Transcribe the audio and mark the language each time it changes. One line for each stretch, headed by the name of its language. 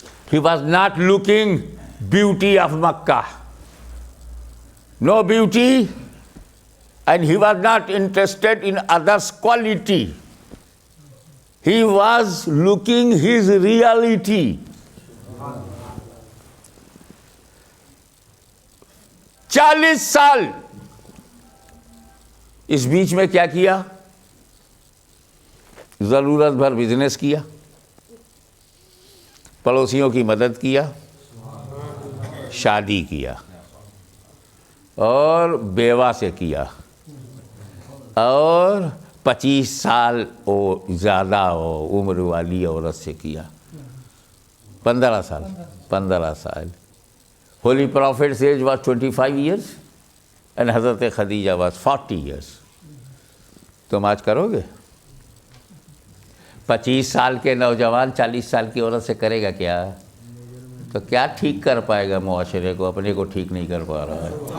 English: He was not looking beauty of Makkah, no beauty, and he was not interested in others' quality. He was looking his reality.
Urdu: 40 سال اس بیچ میں کیا کیا؟ ضرورت بھر business کیا, پڑوسیوں کی مدد کیا, شادی کیا, اور بیوہ سے کیا, اور 25 سال زیادہ عمر والی عورت سے کیا. 15 سال.
English: Holy Prophet's age was 25 years and Hazrat Khadija was 40 years.
Urdu: تم آج کرو گے؟ 25 سال کے نوجوان 40 سال کی عورت سے کرے گا کیا؟ تو کیا ٹھیک کر پائے گا معاشرے کو؟ اپنے کو ٹھیک نہیں کر پا رہا ہے.